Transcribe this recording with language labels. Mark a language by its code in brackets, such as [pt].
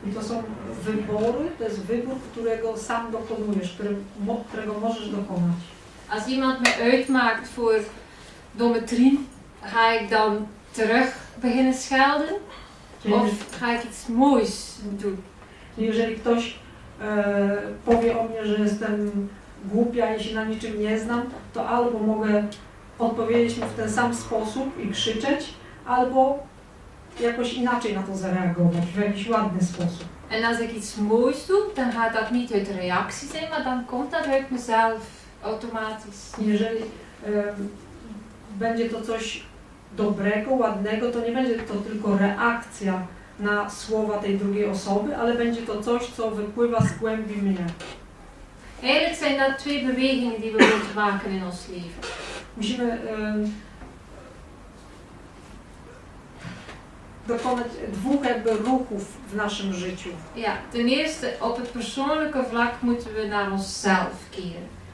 [pl] I to są wybory, to jest wybór, którego sam dokonujesz, którego możesz dokonać. [nl] Als iemand mij uitmaakt voor domme Trien, ga ik dan terug beginnen schelden? [pl] Czyli, [nl] Of ga ik iets moois doen? [pl] czyli jeżeli ktoś powie o mnie, że jestem głupia i się na niczym nie znam, to albo mogę odpowiedzieć mu w ten sam sposób i krzyczeć, albo jakoś inaczej na to zareagować, w jakiś ładny sposób. [nl] En als ik iets moois doe, dan gaat dat niet uit de reactie zijn, maar dan komt dat uit mezelf automatisch. [pl] Jeżeli będzie to coś dobrego, ładnego, to nie będzie to tylko reakcja na słowa tej drugiej osoby, ale będzie to coś, co wypływa z głębi mnie. [nl] Eigenlijk zijn dat twee bewegingen die we moeten maken in ons leven. [pl] Musimy dokonać dwóch jakby ruchów w naszym życiu. [nl] Ja, ten eerste, op het persoonlijke vlak moeten we naar onszelf keren.